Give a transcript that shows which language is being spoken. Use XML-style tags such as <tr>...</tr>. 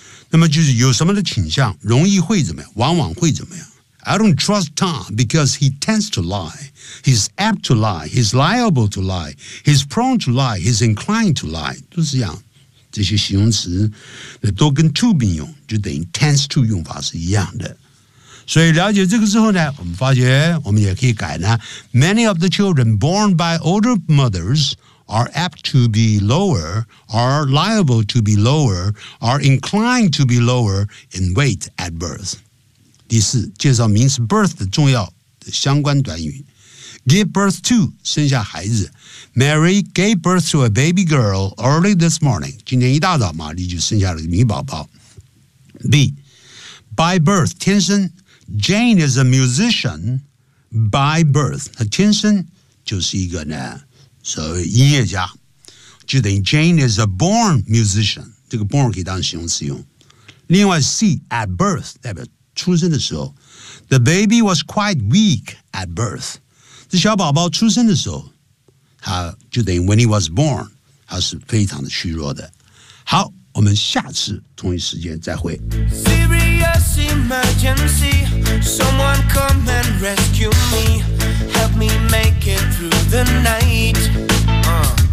<zh>那么就是有什么的倾向，容易会怎么样，往往会怎么样。</zh> <en>I don't trust Tom because he tends to lie. He's apt to lie. He's liable to lie. He's prone to lie. He's inclined to lie.</en> <zh>都是这样。这些形容词都跟 to 并用，就等于 tends to 用法是一样的。所以了解这个之后呢，我们发觉我们也可以改呢。</zh> <en>Many of the children born by older mothers are apt to be lower, are liable to be lower, are inclined to be lower in weight at birth.</en> <zh>第四，介绍名词 birth 的重要的相关短语。</zh> <en>Give birth to</en> <zh>生下孩子。</zh> <en>Mary gave birth to a baby girl early this morning.</en> <zh>今天一大早，玛丽就生下了女宝宝。</zh> <en>B, by birth,</en> <zh>天生。</zh> <en>Jane is a musician by birth.</en> <zh>她天生就是一个呢，所谓音乐家。就等于</zh> <en>Jane is a born musician.</en> <zh>这个 born 可以当形容词用。另外</zh> <en>C, at birth,</en> <zh>代表出生的时候。</zh> <en>The baby was quite weak at birth.</en> <zh>这小宝宝出生的时候，他就等于</zh> <en>when he was born，</en> <zh>他是非常的虚弱的。好，我们下次同一时间再会。</zh> <en>Serious emergency, someone come and rescue me, help me make it through the night.</en>